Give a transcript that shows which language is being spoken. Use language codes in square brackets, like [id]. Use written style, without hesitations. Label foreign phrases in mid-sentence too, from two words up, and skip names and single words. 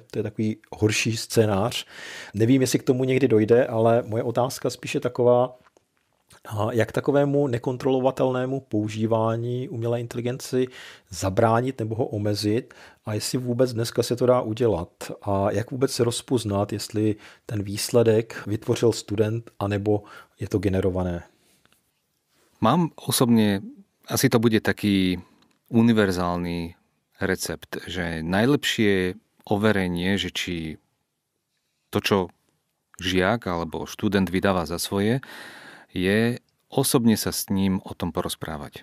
[cs] To je takový horší scénář. Nevím, jestli k tomu někdy dojde, ale moje otázka spíš je taková, jak takovému nekontrolovatelnému používání umělé inteligenci zabránit nebo ho omezit a jestli vůbec dneska se to dá udělat a jak vůbec se rozpoznat, jestli ten výsledek vytvořil student anebo je to generované. [sk] Mám osobne, asi to bude taký univerzálny recept, že najlepšie overenie, že či to, čo žiak alebo študent vydáva za svoje, je osobne sa s ním o tom porozprávať.